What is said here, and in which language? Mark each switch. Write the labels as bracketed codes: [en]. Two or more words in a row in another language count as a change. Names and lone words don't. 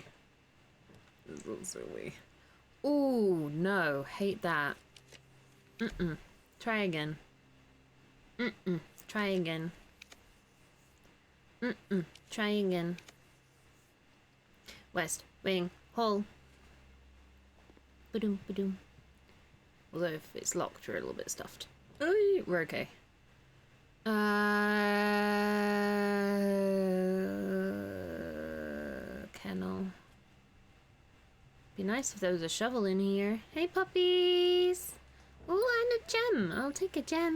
[en] That's a little silly. Ooh, no, hate that. Try again. Try again. Try again. West wing hall. Ba-doom, ba-doom. Although if it's locked, we're a little bit stuffed. Oh, we're okay. Kennel. Be nice if there was a shovel in here. Hey, puppies! Oh, and a gem. I'll take a gem.